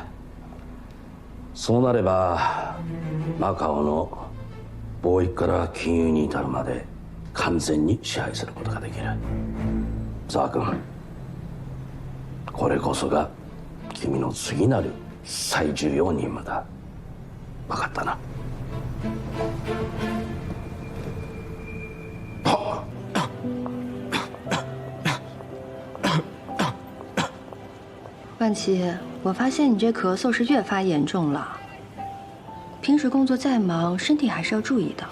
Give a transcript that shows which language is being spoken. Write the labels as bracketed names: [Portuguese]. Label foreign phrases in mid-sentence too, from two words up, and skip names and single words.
[Japanese] そうなればマカオの貿易から金融に至るまで完全に支配することができる。ザー君、これこそが君の次なる最重要任務だ。分かったな。 [Chinese] 万琪，我发现你这咳嗽是越发严重了。平时工作再忙，身体还是要注意的。